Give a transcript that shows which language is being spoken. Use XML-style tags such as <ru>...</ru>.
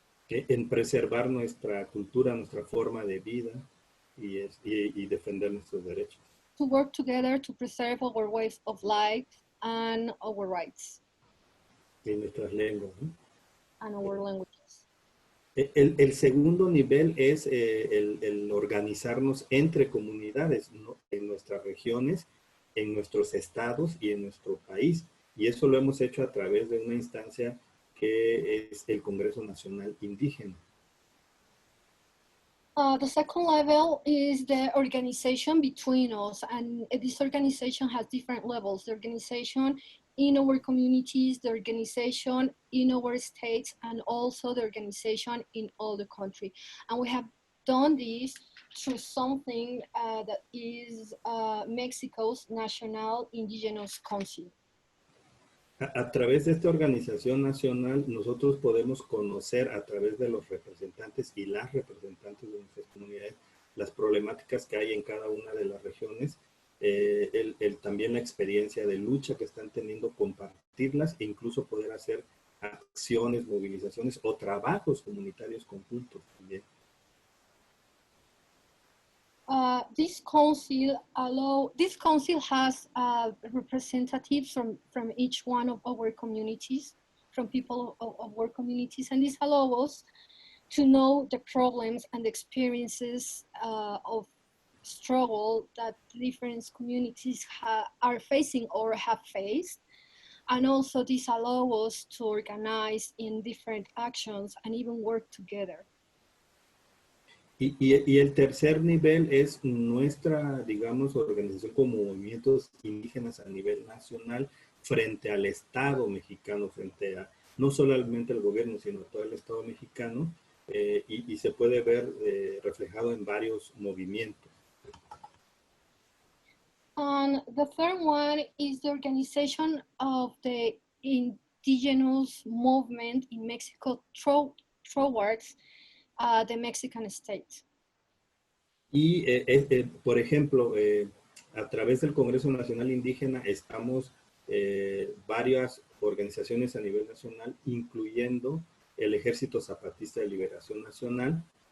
<es>En preservar nuestra cultura, nuestra forma de vida y defender nuestros derechos.</es> <en>To work together to preserve our ways of life and our rights</en> <es>Y nuestras lenguas, ¿no?</es> <en>and our languages.</en> <es>El segundo nivel es el organizarnos entre comunidades, ¿no? En nuestras regiones, en nuestros estados y en nuestro país. Y eso lo hemos hecho a través de una instancia que es el Congreso Nacional Indígena.</es> <en>The second level is the organization between us, and this organization has different levels. The organization in our communities, the organization in our states, and also the organization in all the country. And we have done this through something that is Mexico's National Indigenous Council.</en> <es>A través de esta organización nacional, nosotros podemos conocer a través de los representantes y las representantes de nuestras comunidades las problemáticas que hay en cada una de las regiones, también la experiencia de lucha que están teniendo, compartirlas e incluso poder hacer acciones, movilizaciones o trabajos comunitarios conjuntos también.</es> <en>This council has representatives from each one of our communities, from people of our communities, and this allows us to know the problems and experiences of struggle that different communities are facing or have faced. And also this allows us to organize in different actions and even work together.</en> <es>Y el tercer nivel es nuestra, digamos, organización como movimientos indígenas a nivel nacional frente al Estado mexicano, frente a no solamente al gobierno, sino a todo el Estado mexicano, y se puede ver reflejado en varios movimientos.</es> <en>And the third one is the organization of the indigenous movement in Mexico towards the Mexican state.</en> <es>Y, por ejemplo, a través del Congreso Nacional Indígena estamos varias organizaciones a nivel nacional, incluyendo el Ejército Zapatista de Liberación Nacional.</es>